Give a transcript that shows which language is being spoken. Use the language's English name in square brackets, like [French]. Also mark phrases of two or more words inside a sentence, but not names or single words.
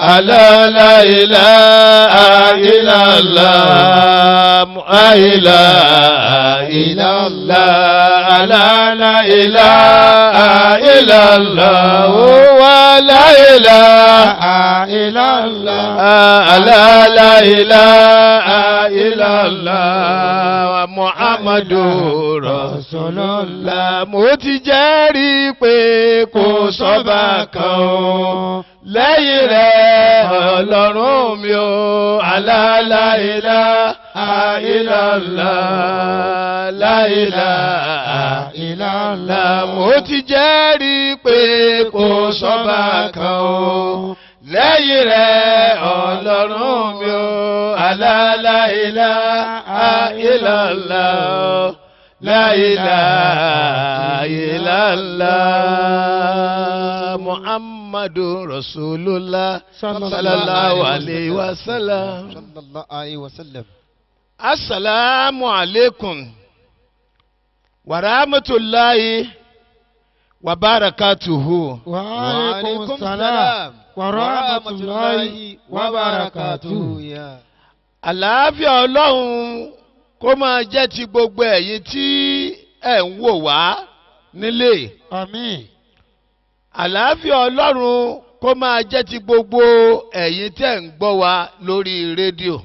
[Arabic] الله لا إله إلا الله، لا إله إلا الله، الله لا إله إلا الله، ولا إله إلا الله، الله لا إله إلا الله، محمد رسول الله. [Yoruba] Mo ti jẹ́rìí pé kò sọ́ba kan o lẹ́yìn rẹ̀ Ọlọ́run mi o. [Arabic] الله لا إله إلا الله، لا إله إلا الله. [Yoruba] Mo ti jẹ́rìí pé kò sọ́ba kan o lẹ́yìn rẹ̀ Ọlọ́run mi o. [Arabic] الله لا إله إلا الله، لا إله إلا الله، محمد رسول الله صلى الله عليه وسلم. السلام عليكم ورحمة الله وبركاته. وعليكم السلام ورحمة الله وبركاته. [Yoruba] Àlàáfíà Ọlọ́run kó máa jẹ́ ti gbogbo ẹ̀yin tí ẹ̀ ń wò wá nílé. Àmín. Àlàáfíà Ọlọ́run kó máa jẹ́ ti gbogbo ẹ̀yin tí ẹ̀ ń gbọ́ wa lórí rédíò.